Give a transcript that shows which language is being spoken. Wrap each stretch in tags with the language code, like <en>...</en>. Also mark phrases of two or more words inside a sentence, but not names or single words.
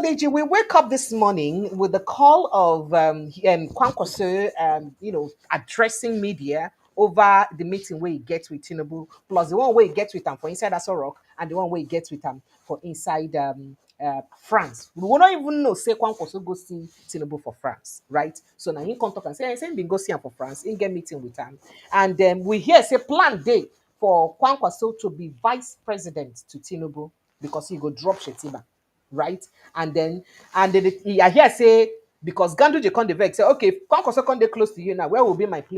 <pcm>Deji, we wake up this morning with the call of Kwankwaso, addressing media over the meeting where he gets with Tinubu, plus the one where he gets with him for inside Asorok, and the one where he gets with him for inside France. We will not even know, say, Kwankwaso go see Tinubu for France, right? So now he come talk and say, he been go see him for France, he get meeting with him. And we hear, say, plan day for Kwankwaso to be vice president to Tinubu because he go drop Shetiba, right? And then I hear say because Ganduje come the vex say okay, if Kwankwaso come dey close to you now, where will be my place?</pcm>